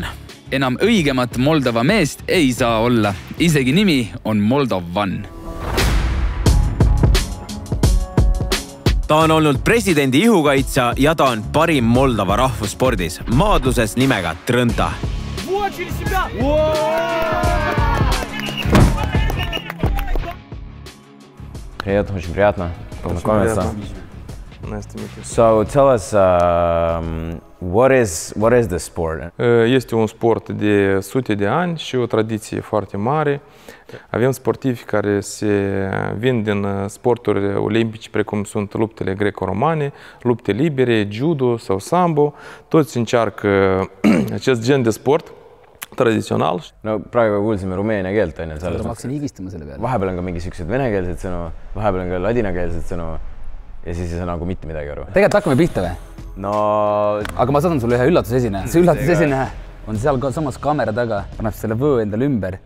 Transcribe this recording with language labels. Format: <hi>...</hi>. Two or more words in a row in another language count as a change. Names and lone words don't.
<et>Enam õigemat Moldova meest ei saa olla. Isegi nimi on Moldovan. Ta on olnud presidendi ihukaitsja ja ta on parim Moldova rahvusspordis, maadluses nimega Trõnta.</et> <ru>Привет, очень приятно познакомиться.</ru> <en>So tell us, what is the sport?</en> <ro>Este un sport de sute de ani și o tradiție foarte mare. Avem sportivi care se vin din sporturi olimpice, precum sunt luptele greco-romane, lupte libere, judo sau sambo. Toți încearcă acest gen de sport tradițional.</ro> <et>No praegu kuulsime rumeenia keelt, on ju. Ma hakkasin higistama selle peale. Vahepeal on ka mingisugused venekeelsed sõnu, vahepeal on ka ladinakeelsed sõnu ja siis ei saa nagu mitte midagi aru. Tegelikult hakkame pihta või? No... Aga ma saadan sulle ühe üllatusesineja. See üllatusesineja on seal samas kaamera taga. Paneb selle võõ endale ümber.</et>